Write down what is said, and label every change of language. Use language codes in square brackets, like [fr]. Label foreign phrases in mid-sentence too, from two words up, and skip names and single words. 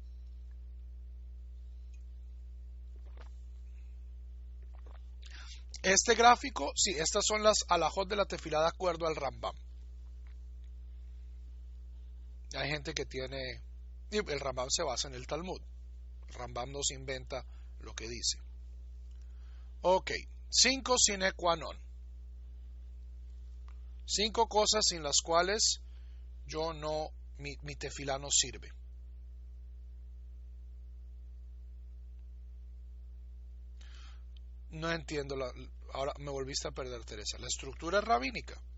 [es] Este gráfico, sí, estas son las alajot de la tefilá de acuerdo al Rambam. Hay gente que tiene... El Rambam se basa en el Talmud. El Rambam nos inventa lo que dice. Ok, 5 [la] sine qua non. [es] 5 cosas sin las cuales mi tefilá no sirve. No entiendo, ahora me volviste a perder, Teresa. La estructura es rabínica.